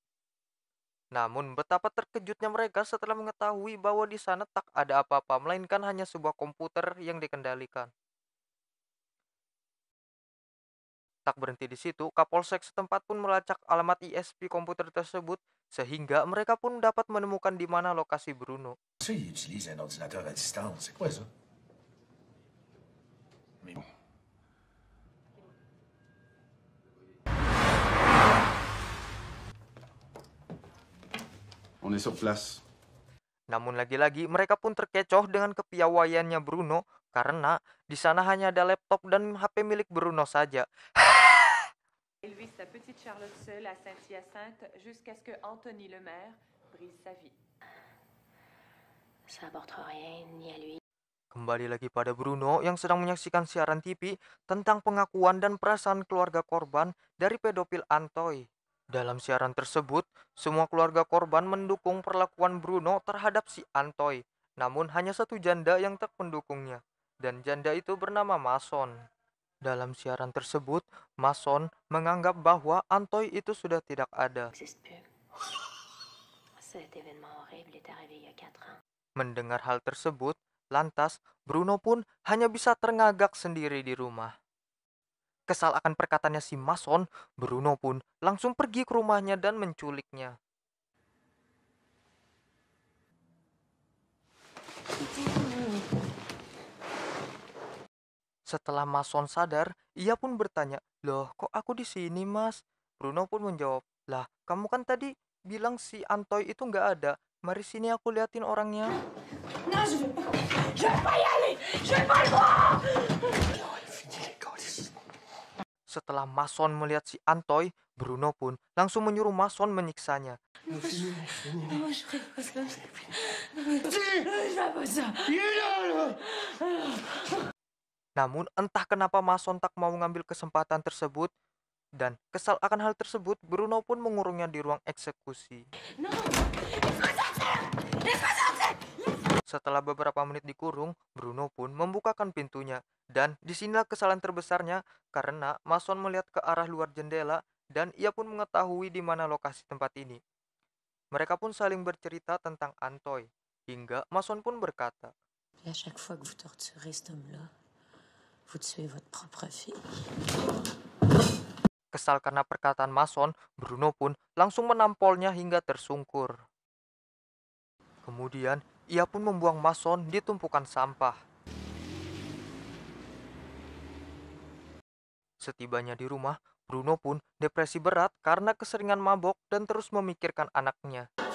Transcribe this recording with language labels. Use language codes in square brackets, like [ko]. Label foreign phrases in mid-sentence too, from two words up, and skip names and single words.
[id] Namun, betapa terkejutnya mereka setelah mengetahui bahwa di sana tak ada apa-apa, melainkan hanya sebuah komputer yang dikendalikan. Tak berhenti di situ, Kapolsek setempat pun melacak alamat ISP komputer tersebut, sehingga mereka pun dapat menemukan di mana lokasi Bruno. [fr] Ça, il utilise un ordinateur à distance. C'est quoi ça? Mais bon. On est sur place. [id] Namun lagi-lagi mereka pun terkecoh dengan kepiawaiannya Bruno, karena di sana hanya ada laptop dan HP milik Bruno saja. [fr] Élever sa petite Charlotte seule à Saint-Hyacinthe jusqu'à ce que Anthony Lemaire brise sa vie. Ça apportera rien ni à lui. [id] Kembali lagi pada Bruno yang sedang menyaksikan siaran TV tentang pengakuan dan perasaan keluarga korban dari pedofil Antoy. Dalam siaran tersebut, semua keluarga korban mendukung perlakuan Bruno terhadap si Antoy. Namun hanya satu janda yang tak mendukungnya, dan janda itu bernama Mason. Dalam siaran tersebut, Mason menganggap bahwa Antoy itu sudah tidak ada. [fr] N'existe plus. Cet événement horrible est arrivé il y a 4 ans. [id] Mendengar hal tersebut, lantas Bruno pun hanya bisa terngagak sendiri di rumah. Kesal akan perkataannya si Mason, Bruno pun langsung pergi ke rumahnya dan menculiknya. Setelah Mason sadar, ia pun bertanya, "Loh, kok aku di sini, Mas?" Bruno pun menjawab, "Lah, kamu kan tadi bilang si Antoy itu nggak ada. Mari sini aku liatin orangnya." [fr] Non, je veux pas. Je veux pas y aller. Je veux pas le voir. [id] Setelah Mason melihat si Antoy, Bruno pun langsung menyuruh Mason menyiksanya. [fr] Non, je ferai pas ça. Je fais pas ça. [id] Namun entah kenapa Mason tak mau mengambil kesempatan tersebut, dan kesal akan hal tersebut, Bruno pun mengurungnya di ruang eksekusi. [fr] Non. [id] Setelah beberapa menit dikurung, Bruno pun membukakan pintunya. Dan disinilah kesalahan terbesarnya karena Mason melihat ke arah luar jendela dan ia pun mengetahui di mana lokasi tempat ini. Mereka pun saling bercerita tentang Antoy, hingga Mason pun berkata, [fr] Et à chaque fois que vous torturez cet homme-là, vous tuez votre propre fille. [id] kesal karena perkataan Mason, Bruno pun langsung menampolnya hingga tersungkur. Kemudian, ia pun membuang Mason di tumpukan sampah. Setibanya di rumah, Bruno pun depresi berat karena keseringan mabok dan terus memikirkan anaknya.